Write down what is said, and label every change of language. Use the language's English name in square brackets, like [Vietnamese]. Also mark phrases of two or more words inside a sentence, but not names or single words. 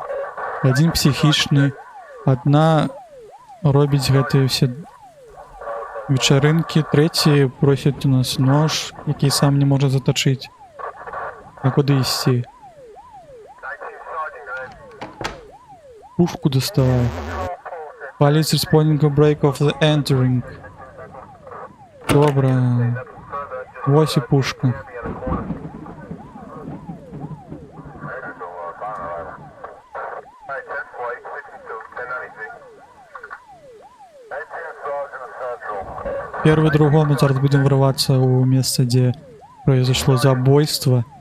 [Belarusian] Адзін псіхічны, адна робіць гэтыя ўсе вечарынкі, трэці просіць у нас нож, які сам не можа затачыць. А куды ісці? Пушку доставай. [English] Police responding to break of the entering. [Belarusian] Добра. Вось і пушка. [Russian] Первый другому зараз будем врываться у места, где произошло забойство.